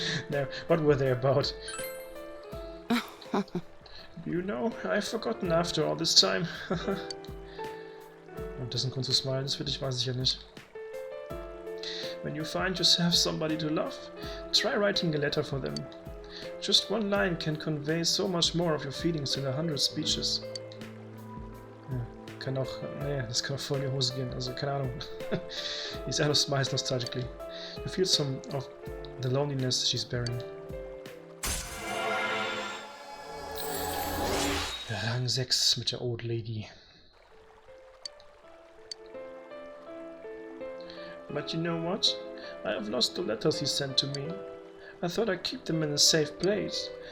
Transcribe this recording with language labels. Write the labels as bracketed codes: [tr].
[en] Now, what were they about? You know, I've forgotten after all this time. [de] Und das ist ein Grund zu smilen, das für dich weiß ich ja nicht. [en] When you find yourself somebody to love, try writing a letter for them. Just one line can convey so much more of your feelings than 100 speeches. [de] Ja, kann auch, nee, das kann auch voll in die Hose gehen, also keine Ahnung. Die ist alles meist nostalgically. [en] You feel some of the loneliness she's bearing. [de] Rang 6 mit der Old Lady. [en] But you know what? I have lost the letters he sent to me. I thought I'd keep them in a safe place.